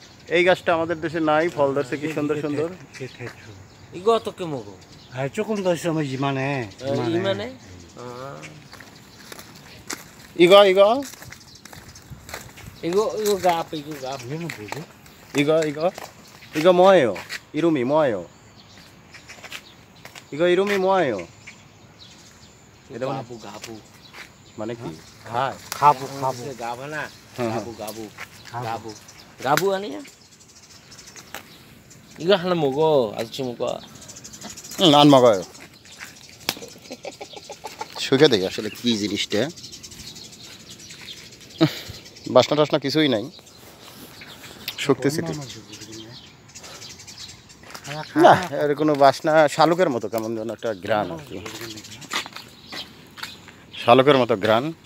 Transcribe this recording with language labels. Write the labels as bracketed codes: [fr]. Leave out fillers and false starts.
[bn] এই গাছটা আমাদের দেশে নাই ফল ধরছে কি সুন্দর সুন্দর [ko] 이게 대추 이거 어떻게 먹어 아 조금 더 있으면 이만해 이만해 아 이거 이거 갑 이거는 뭐지? 이거 뭐예요? 이름이 뭐예요? 이거 이름이 뭐예요? 가부 [bn] মানে কি [ko] 가부 가부 하나 가부 가부 아니야 이거 하나 먹어 아저씨 먹어 안 먹어요 [bn] শুকে দেখি আসলে কি জিনিসটা বাসনা টাসনা কিছুই নাই শুকতেছি তো না এর কোনো বাসনা শালুকের মতো কেমন যেন একটা ঘ্রাণ আর কি শালুকের মতো ঘ্রাণ